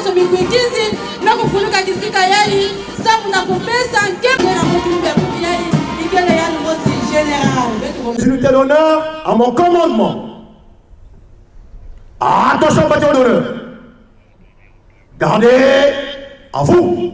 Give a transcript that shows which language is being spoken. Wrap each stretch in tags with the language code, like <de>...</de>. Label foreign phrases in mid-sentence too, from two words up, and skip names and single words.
<kg>kuikizi na kufunuka kisika yali sabu na kupesa nkebe na kutumbe kupiali ikele yali mosi général.</kg> <fr>J'ai l'honneur à mon commandement. Attention, bataillon d'honneur. Gardez à vous.</fr>